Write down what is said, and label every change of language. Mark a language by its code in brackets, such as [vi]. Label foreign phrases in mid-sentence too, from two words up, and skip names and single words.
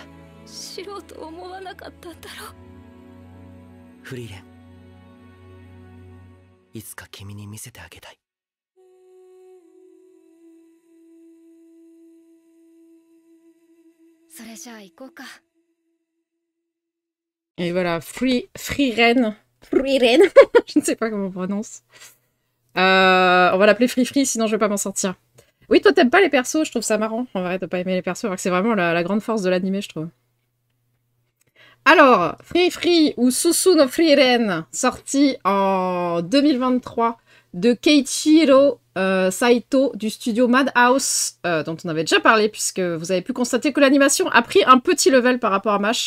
[ja] 知ろうと思わなかったんだろう。フリーレン、いつか君に見せてあげたい。それじゃあ行こうか。 [fr] Et voilà, Frieren. Frieren. Je ne sais pas comment on prononce. On va l'appeler Free, sinon je vais pas m'en sortir. Oui, toi t'aimes pas les persos, je trouve ça marrant, en vrai, de pas aimer les persos, alors que c'est vraiment la grande force de l'anime, je trouve. Alors, Free ou Susu no Frieren, sorti en 2023 de Keiichiro Saito du studio Madhouse, dont on avait déjà parlé, puisque vous avez pu constater que l'animation a pris un petit level par rapport à MASH.